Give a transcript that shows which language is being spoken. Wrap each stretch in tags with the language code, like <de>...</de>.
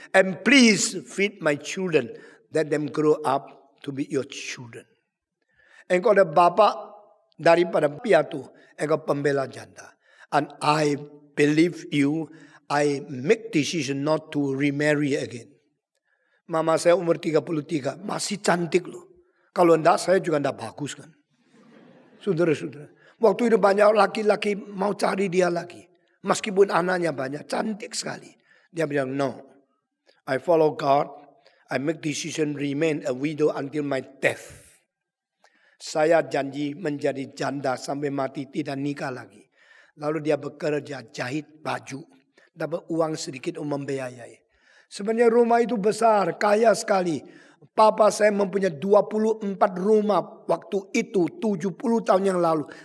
<en>And please feed my children. Let them grow up to be your children.</en> <id>Engkau adalah bapa daripada piatu. Engkau pembela janda.</id> <en>And I believe you. I make decision not to remarry again.</en> <id>Mama saya umur 33. Masih cantik loh. Kalau enggak saya juga enggak bagus kan. Saudara-saudara. Waktu itu banyak laki-laki mau cari dia lagi. Meskipun anaknya banyak. Cantik sekali. Dia bilang no.</id> <en>I follow God. I make decision remain a widow until my death.</en> <id>Saya janji menjadi janda sampai mati tidak nikah lagi. Lalu dia bekerja jahit baju. Dapat uang sedikit untuk membiayai. Sebenarnya rumah itu besar, kaya sekali. Papa saya mempunyai 24 rumah waktu itu 70 tahun yang lalu.</id>